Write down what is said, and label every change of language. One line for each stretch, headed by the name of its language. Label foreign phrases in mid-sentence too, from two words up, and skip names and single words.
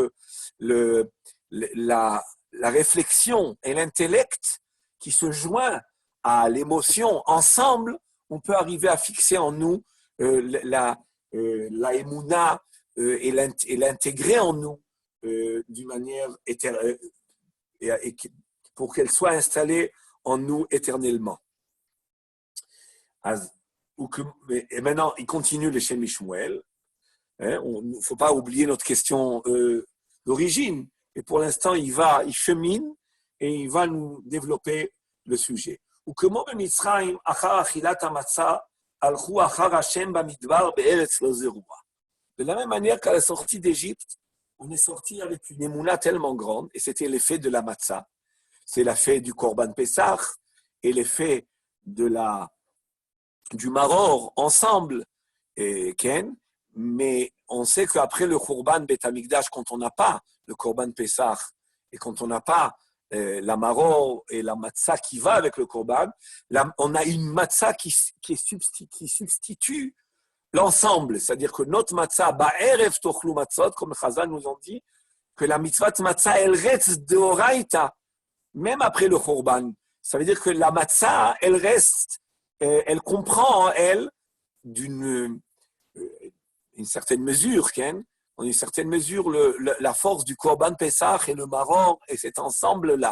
French: la réflexion et l'intellect qui se joint à l'émotion ensemble, on peut arriver à fixer en nous la Emouna et l'intégrer en nous d'une manière éternelle, pour qu'elle soit installée en nous éternellement. Et maintenant, il continue le Shem Mishmuel. Il ne faut pas oublier notre question d'origine. Et pour l'instant, il chemine et il va nous développer le sujet.
Hebrew: וכמו במצרים, אחר אכילת המצה, הלכו אחר השם במדבר בארץ לא זרועה.
French: De la même manière qu'à la sortie d'Égypte, on est sorti avec une émouna tellement grande, et c'était l'effet de la matzah, c'est l'effet du Korban Pessah et l'effet du maror ensemble, Ken, mais on sait qu'après le
Hebrew: קרבן בית המקדש,
French: quand on n'a pas le Korban Pessah et quand on n'a pas la maror et la matzah qui va avec le Korban, on a une matzah qui substitue l'ensemble, c'est-à-dire que notre matzah,
Hebrew: בערב תאכלו מצות,
French: comme Chazal nous ont dit, que la mitzvah matzah, elle reste deoraita, même après le Korban. Ça veut dire que la matzah, elle reste, elle comprend en elle d'une une certaine mesure, Ken, en une certaine mesure, la force du Korban Pessah et le maror et cet ensemble-là.